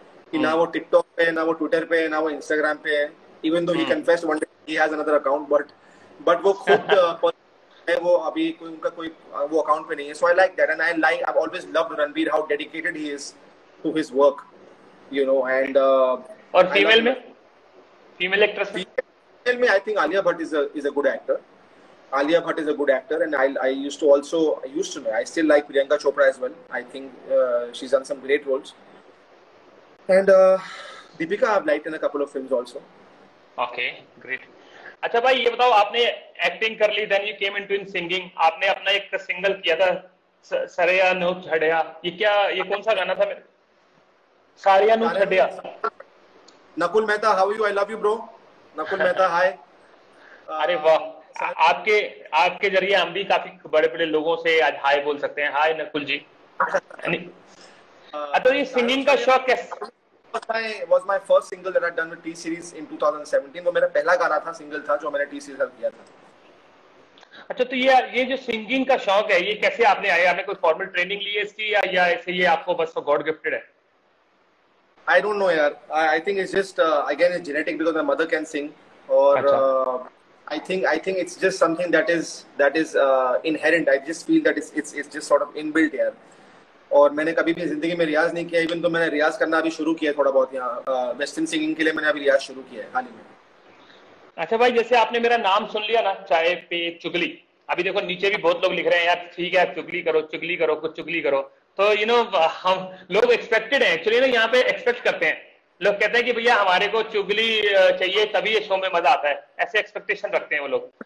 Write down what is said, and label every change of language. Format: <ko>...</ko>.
<hi>कि ना वो TikTok पे, ना वो Twitter पे, ना वो Instagram पे है.</hi> <en>Even though he confessed one day he has another account, but</en> <hi>वो खुद है, वो अभी उनका कोई वो अकाउंट पे नहीं है.</hi> <en>So I like that, and I've always loved Ranbir, how dedicated he is to his work. And</en> <hi>और फीमेल एक्ट्रेस में?</hi> <en>Femail में I think Alia Bhatt is a good actor. Alia Bhatt is a good actor, and I used to know. I still like Priyanka Chopra as well. I think she's done some great roles. And Deepika I've liked in a couple of films also. Okay, great.</en> <hi>अच्छा भाई, ये बताओ, आपने acting कर ली,</hi> <en>then you came into in singing.</en> <hi>आपने अपना एक single किया था, सरेया नो छड़िया, ये कौन सा गाना था मेरे?</hi> <pa>सारिया नु छड़िया।</pa> <en>Nakul Mehta, how you, I love you bro. Nakul Mehta, hi.</en> <hi>अरे वाह, आपके जरिए हम भी काफी बड़े बड़े लोगों से आज हाय बोल सकते हैं। हाय नकुल जी। तो ये सिंगिंग का शौक कैसे?</hi> <en>was my first single that I'd done with T Series in 2017.</en> <hi>वो मेरा पहला गाना था, सिंगल था जो मैंने T Series किया था। अच्छा, तो ये जो सिंगिंग का शौक है, ये कैसे आपने आया? आपने कोई फॉर्मल ट्रेनिंग ली है इसकी, या ऐसे ये आपको बस गॉड गिफ्टेड है?</hi> <en>I don't know यार, I think it's just again it's genetic because my mother can sing, or I think it's just something that is inherent. I just feel that it's just sort of inbuilt यार।</en> <hi>और मैंने कभी भी जिंदगी में रियाज नहीं किया, इवन तो मैंने रियाज करना अभी शुरू किया थोड़ा बहुत यहाँ वेस्टर्न सिंगिंग के लिए, मैंने अभी रियाज शुरू किया है हाल ही में। अच्छा भाई, जैसे आपने मेरा नाम सुन लिया ना, चाय पे चुगली, अभी देखो नीचे भी बहुत लोग लिख रहे हैं यार, ठीक है चुगली करो कुछ चुगली करो, तो हम लोग एक्सपेक्टेड है एक्चुअली ना, यहाँ पे एक्सपेक्ट करते हैं, लोग कहते हैं कि भैया हमारे को चुगली चाहिए तभी ये शो में मजा आता है, ऐसे एक्सपेक्टेशन रखते हैं वो लोग।</hi>